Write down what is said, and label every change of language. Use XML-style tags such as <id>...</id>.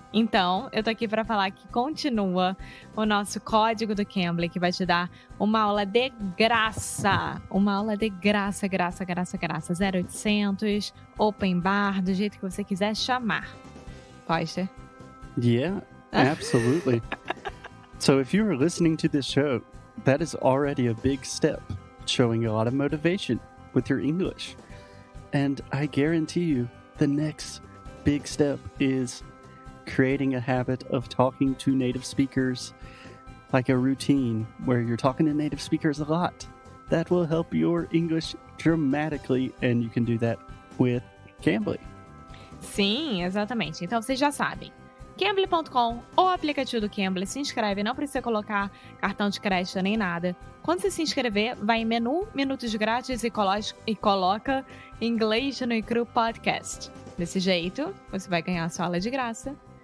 <pt>Então, eu tô aqui para falar que continua o nosso código do Cambly, que vai te dar uma aula de graça. Uma aula de graça, graça. 0800, open bar, do jeito que você quiser chamar. Foster?</pt> <en>Yeah, absolutely. So if you are listening to this show, that is already a big step, showing a lot of motivation with your English. And I guarantee you, the next big step is creating a habit of talking to native speakers, like a routine where you're talking to native speakers a lot. That will help your English dramatically, and you can do that with Cambly.</en> <pt>Sim, exatamente. Então vocês já sabem. Cambly.com ou aplicativo do Cambly, se inscreve, não precisa colocar cartão de crédito nem nada. Quando você se inscrever, vai em menu, minutos grátis e coloca Inglês no Icru Podcast. Desse jeito, você vai ganhar a sua aula de graça.</pt>